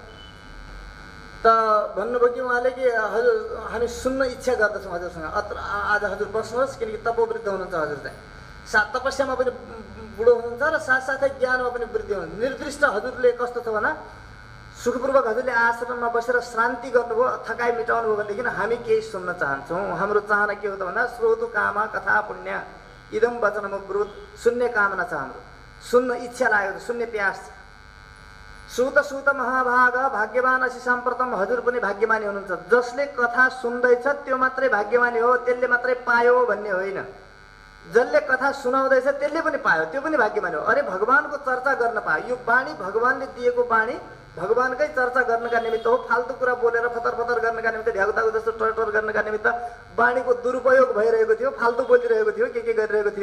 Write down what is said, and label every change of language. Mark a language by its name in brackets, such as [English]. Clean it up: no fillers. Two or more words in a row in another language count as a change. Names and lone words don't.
[Nepali] त भन्नुभयो कि उहाँले कि हजुर हामी सुन्न इच्छा गर्दछौँ हजुरसँग, आज हजुर बस्नुहोस्, किनकि तपोवृद्ध हुनुहुन्छ हजुर चाहिँ, तपस्यामा पनि बुढो हुनुहुन्छ र साथसाथै ज्ञानमा पनि वृद्धि हुनुहुन्छ। निर्दिष्ट हजुरले कस्तो छ भने सुखपूर्वक हजुरले आश्रममा बसेर शान्ति गर्नुभयो, थकाइ मेटाउनु भयो भनेदेखि हामी केही सुन्न चाहन्छौँ। हाम्रो चाहना के हो त भन्दा [Sanskrit] श्रोतु कामा कथा पुण्य इदम वचनम ब्रुत, [Nepali] सुन्ने कामना छ हाम्रो, सुन्न इच्छा लागेको छ, सुन्ने प्यास छ। [Sanskrit] सुत सुत महाभाग भाग्यवान असि साम्प्रतम, [Nepali] हजुर पनि भाग्यमानी हुनुहुन्छ। जसले कथा सुन्दैछ त्यो मात्रै भाग्यमानी हो, त्यसले मात्रै पायो भन्ने होइन। जसले कथा सुनाउँदैछ त्यसले पनि पायो, त्यो पनि भाग्यमानी हो। अरे भगवानको चर्चा गर्न पायो, यो बाणी भगवानले दिएको बाणी भगवानकै चर्चा गर्नका निमित्त हो। फाल्तु कुरा बोलेर फतर फतर गर्नका निमित्त, भ्यागुताको जस्तो टरटर गर्नका निमित्त बाणीको दुरुपयोग भइरहेको थियो, फाल्तु बोलिरहेको थियो, के गरिरहेको थियो।